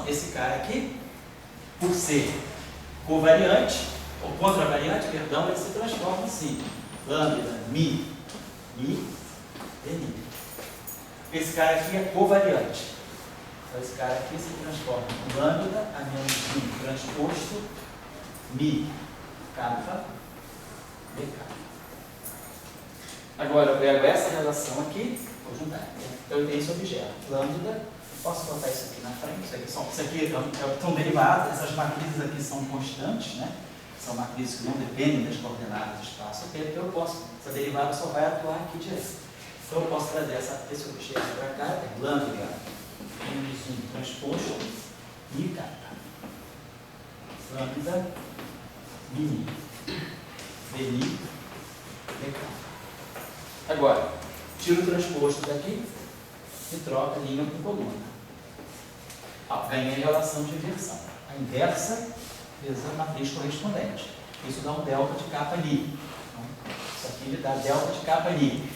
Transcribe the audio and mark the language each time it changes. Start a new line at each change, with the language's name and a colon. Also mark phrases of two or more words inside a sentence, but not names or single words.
Portuguese: Esse cara aqui, por ser covariante, ou contravariante, perdão, ele se transforma assim. Lambda, mi, dni. Esse cara aqui é covariante. Então, esse cara aqui se transforma em lambda a menos mi transposto mi kappa dk. Agora, eu pego essa relação aqui, vou juntar. Então, eu tenho esse objeto, lambda. Posso botar isso aqui na frente? Isso aqui são derivadas, essas matrizes aqui são constantes, né? São matrizes que não dependem das coordenadas do espaço. Essa derivada só vai atuar aqui direto. Então, eu posso trazer esse objeto para cá, é lambda menos 1 transposto mi kappa. Lambda mi dni dk. Agora, tiro o transposto daqui e troca linha com coluna. Ganhei a relação de inversão. A inversa vezes a matriz correspondente. Isso dá um delta de kappa ali. Então, isso aqui me dá delta de kappa ali.